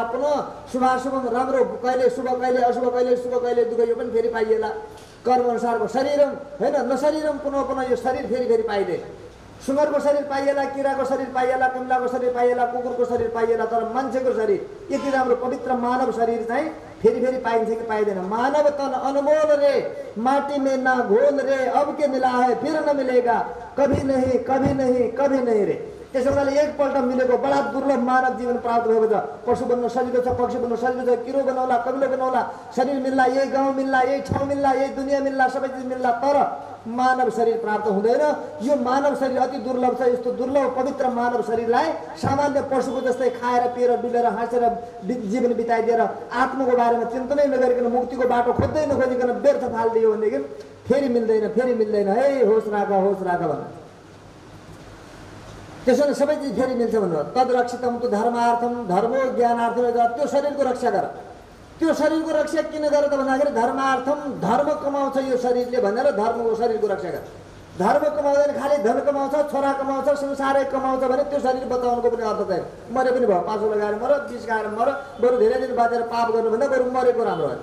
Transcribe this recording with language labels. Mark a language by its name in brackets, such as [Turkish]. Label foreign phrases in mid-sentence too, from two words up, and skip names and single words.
[Nepali] पुनः शुभाशुभ राम्रो कहिले शुभ कहिले अशुभ कहिले शुभ कहिले दुःख यो पनि फेरि पाइएला। कर्मअनुसारको शरीरम होइन, [Sanskrit] नशरीरम पुनः पुनः [Nepali] यो शरीर फेरि फेरि पाइँदैन। सुँगरको शरीर पाइएला, किराको शरीर पाइएला, पिम्लाको शरीर पाइएला, कुकुरको शरीर पाइएला, तर मान्छेको शरीर यति राम्रो पवित्र मानव शरीर चाहिँ फेरि फेरि पाइन्छ कि पाइँदैन। [Hindi] मानव तन अनमोल रे, माटी में ना घोल रे, अब के मिला है फिर न मिलेगा, कभी नहीं कभी नहीं कभी नहीं रे। [Nepali] त्यसो हुनाले एकपल्ट मिलेको बडा दुर्लभ मानव जीवन प्राप्त भएको छ। पशु बन्न सजिलो छ, पक्षी बन्न सजिलो छ, किरो बनाउला, कबिलो बनाउला, शरीर मिल्ला, यही गाउँ मिल्ला, यही ठाउँ मिल्ला, यही दुनियाँ मिल्ला, सबै चिज मिल्ला, तर मानव शरीर प्राप्त हुँदैन। यो मानव शरीर अति दुर्लभ छ। यस्तो दुर्लभ पवित्र मानव शरीरलाई सामान्य पशुको जस्तै खाएर पिएर डुलेर हाँसेर जीवन बिताइदिएर आत्माको बारेमा चिन्तनै नगरिकन मुक्तिको बाटो खोज्दै नखोजिकन व्यर्थ फालिदियो भनेदेखि फेरि मिल्दैन, फेरि मिल्दैन। है होस राख भन्नु। त्यसो भने सबै चिज फेरि मिल्छ भन्नु। [Sanskrit] तद रक्षितम तु धर्मार्थम, धर्मो ज्ञानार्थम, [Nepali] त्यो शरीरको रक्षा गर। त्यो शरीरको रक्षा किन गर त भन्दाखेरि धर्मार्थम, धर्म कमाउँछ यो शरीरले भनेर धर्मको शरीरको रक्षा गर। धर्म कमाउँदैन, खालि धन कमाउँछ, छोरा कमाउँछ, संसारै कमाउँछ भने त्यो शरीर बचाउनुको पनि अर्थ छैन। मरे पनि भयो, पासो लगाएर मर, विष खाएर मर, बरु धेरै दिन बाँचेर पाप गर्नुभन्दा बरु मरेको राम्रो हो।